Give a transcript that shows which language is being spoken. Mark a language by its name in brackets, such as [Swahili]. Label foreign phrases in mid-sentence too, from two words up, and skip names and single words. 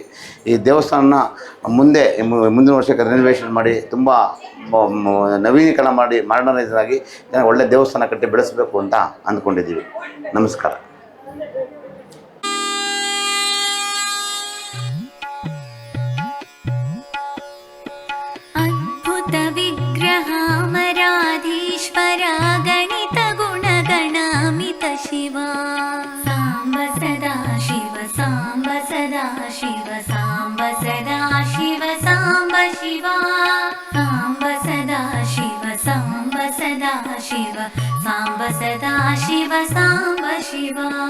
[Kannada] ಈ ದೇವಸ್ಥಾನ ಮುಂದಿನ ವರ್ಷಕ್ಕೆ ರೆನೋವೇಷನ್ ಮಾಡಿ ತುಂಬ ನವೀಕರಣ ಮಾಡಿ ಮಾಡರ್ನೈಸ್ ಆಗಿ ಒಳ್ಳೆ ದೇವಸ್ಥಾನ ಕಟ್ಟಿ ಬೆಳೆಸಬೇಕು ಅಂತ ಅಂದ್ಕೊಂಡಿದ್ದೀವಿ. ನಮಸ್ಕಾರ. [Sanskrit] ಅದ್ಭುತ ವಿಗ್ರಹ ಮರಾಧೀಶ್ವರ ಗಣಿತ ಗುಣಗಣಾಮಿತ ಶಿವ ಸಾಂಬ ಸದಾ ಶಿವ ಸಾಂಬ ಸದಾ ಶಿವ ಸಾಂಬ ಸದಾ ಶಿವ ಸಾಂಬ ಶಿವ ಸಾಂಬ ಸದಾ ಶಿವ ಸಾಂಬ ಸದಾ ಶಿವ ಸಾಂಬ ಸದಾ ಶಿವ ಸಾಂಬ ಶಿವ